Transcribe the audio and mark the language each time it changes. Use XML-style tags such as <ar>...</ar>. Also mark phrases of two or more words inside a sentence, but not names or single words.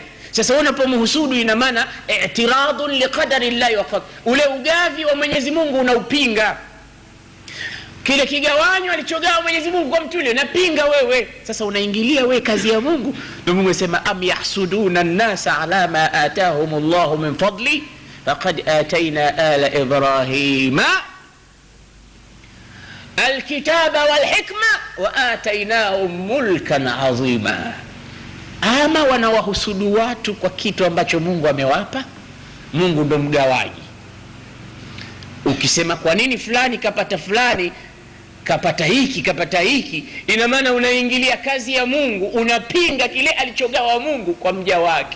<sw>Sasa unapomhusudu ina maana</sw> <ar>اعتراض لقدر الله وقدره,</ar> <sw>ule ugavi wa Mwenyezi Mungu unaupinga. Kile kigawanyo alichogawa Mwenyezi Mungu kwa mtu yule napinga wewe. Sasa unaingilia wewe kazi ya Mungu. Ndio Mungu anasema</sw> <ar>أم يحسدون الناس على ما آتاهم الله من فضل فقد آتينا آل إبراهيم الكتاب والحكمة وآتيناهم ملكا عظيما.</ar> <sw>Ama wanawahusudu watu kwa kitu ambacho Mungu amewapa. Mungu ndo mgawaji. Ukisema kwa nini fulani kapata fulani, kapata hiki, kapata hiki, ina maana unaingilia kazi ya Mungu, unapinga kile alichogawa Mungu kwa mja wake.</sw>